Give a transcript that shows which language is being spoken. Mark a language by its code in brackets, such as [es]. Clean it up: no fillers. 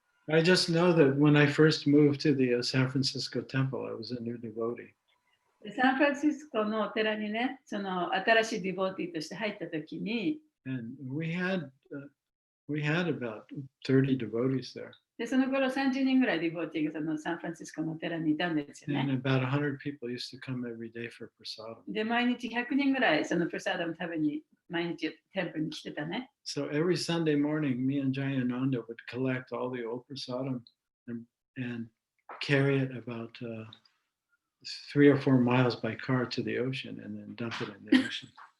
[en] I just know that when I first moved to the San Francisco temple, I was a new devotee. [ja] サンフランシスコのお寺にね、その新しいディボーティーとして入ったときに、 [en] And we had about 30 devotees there. [ja] でその頃30人ぐらいディボーティーがそのサンフランシスコのお寺にいたんですよ [en] And [ja] ね。 [en] about 100 people used to come every day for prasadam. [ja] で、毎日100人ぐらいそのプラサダム食べに毎日テンプルに来てたね。 [en] So every Sunday morning, me and Jayananda would collect all the old prasadam and carry it about 3 or 4 miles by car to the ocean and then dump it in the ocean.